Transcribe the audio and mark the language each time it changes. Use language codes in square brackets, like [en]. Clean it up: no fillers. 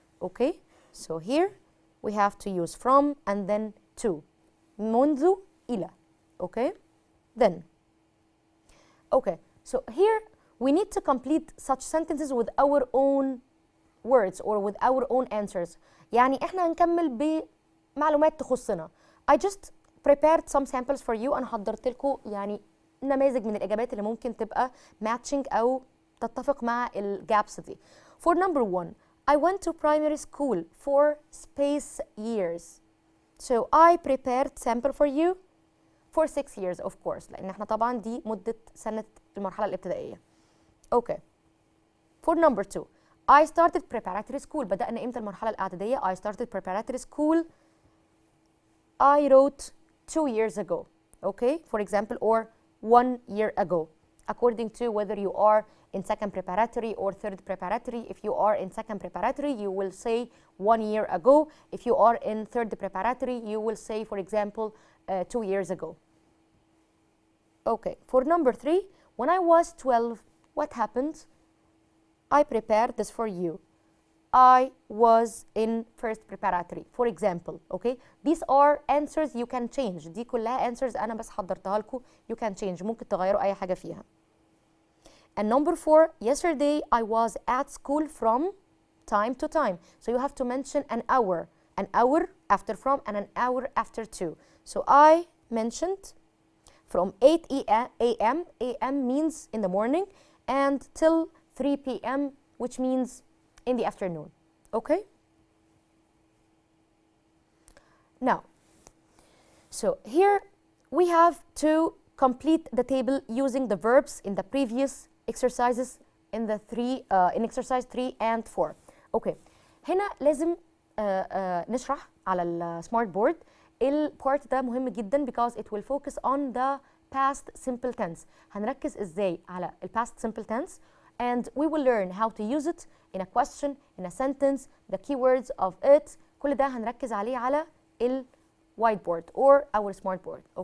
[en] Okay, so here we have to use from and then to, [ar] منذ إلى. [en] Okay, then okay, so here we need to complete such sentences with our own words or with our own answers. [ar] يعني احنا هنكمل بمعلومات تخصنا. [en] I just prepared some samples for you. [ar] أنا حضرت لكم يعني نماذج من الإجابات اللي ممكن تبقى matching أو تتفق مع الجابس دي. [en] For number 1, I went to primary school for space years. So I prepared sample for you for 6 years of course, [ar] لأن احنا طبعا دي مدة سنة المرحلة الابتدائية. [en] Okay. For number 2, I started preparatory school. [ar] بدأنا إمتى المرحلة الإعدادية؟ [en] I started preparatory school. I wrote 2 years ago. Okay, for example, or 1 year ago, according to whether you are in second preparatory or third preparatory. If you are in second preparatory, you will say 1 year ago. If you are in third preparatory, you will say, for example, 2 years ago. Okay, for number 3, when I was 12, what happened? I prepared this for you. I was in first preparatory, for example. Okay, these are answers you can change. [ar] دي كلها answers أنا بس حضرتها لكم. [en] You can change. [ar] ممكن تغيروا أي حاجة فيها. [en] And number 4, yesterday I was at school from time to time. So you have to mention an hour after from and an hour after to. So I mentioned from 8 a.m. a.m. means in the morning and till 3 p.m. which means in the afternoon. Okay? Now, so here we have to complete the table using the verbs in the previous exercises in the in exercise 3 and 4. [ar] Okay. هنا لازم نشرح على السمارت بورد. البارت ده مهم جدا [en] because it will focus on the past simple tense. [ar] هنركز ازاي على ال [en] past simple tense and we will learn how to use it in a question, in a sentence, the keywords of it. [ar] كل ده هنركز عليه على ال whiteboard [en] or our smart board.